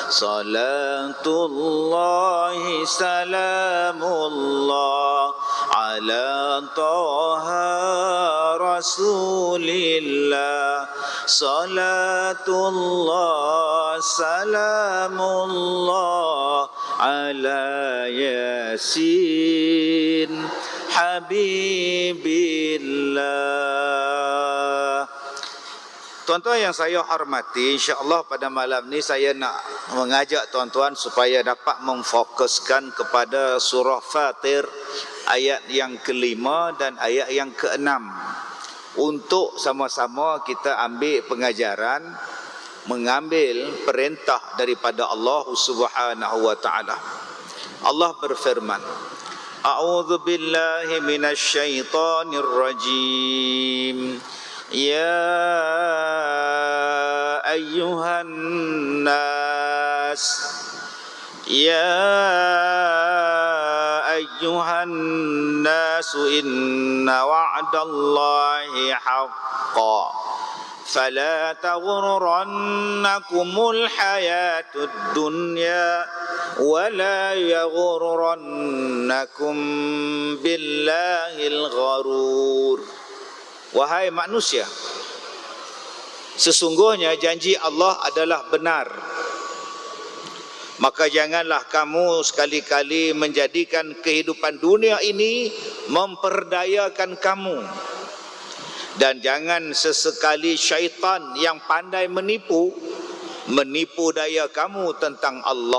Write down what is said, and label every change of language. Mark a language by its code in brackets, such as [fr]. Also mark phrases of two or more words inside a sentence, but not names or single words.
[ar] صلاة الله سلام الله على طه رسول الله. صلاة الله سلام الله على يس حبيب الله. [ms] Tuan-tuan yang saya hormati, insya-Allah pada malam ni saya nak mengajak tuan-tuan supaya dapat memfokuskan kepada surah Fatir ayat yang ke-5 dan ayat yang ke-6 untuk sama-sama kita ambil pengajaran, mengambil perintah daripada Allah [ar] سبحانه وتعالى. [ms] Allah berfirman, [ar] أعوذ بالله من الشيطان الرجيم. يا أيها الناس يا أيها الناس إن وعد الله حق فلا تغرنكم الحياة الدنيا ولا يغرنكم بالله الغرور. [ms] Wahai manusia, sesungguhnya janji Allah adalah benar. Maka janganlah kamu sekali-kali menjadikan kehidupan dunia ini memperdayakan kamu. Dan jangan sesekali syaitan yang pandai menipu daya kamu tentang Allah.